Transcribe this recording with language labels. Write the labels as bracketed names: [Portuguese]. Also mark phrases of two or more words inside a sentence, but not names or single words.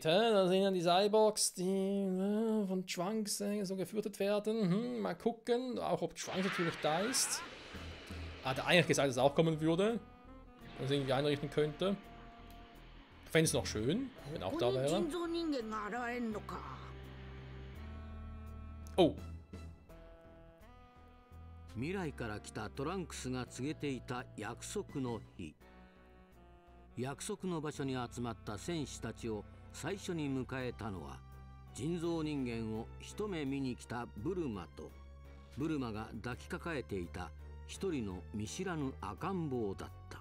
[German] Da sind dann die Cyborgs, die von Trunks so geführt werden. Mal gucken, auch ob Trunks natürlich da ist. Hat er eigentlich gesagt, dass er auch kommen würde. Wenn es irgendwie einrichten könnte. Ich fände es noch schön, wenn auch da wäre. Oh. [Japanese] 未来から来たトランクスが告げていた約束の日。約束の場所に集まった戦士たちを最初に迎えたのは、人造人間を一目見に来たブルマと、ブルマが抱きかかえていた一人の見知らぬ赤ん坊だった。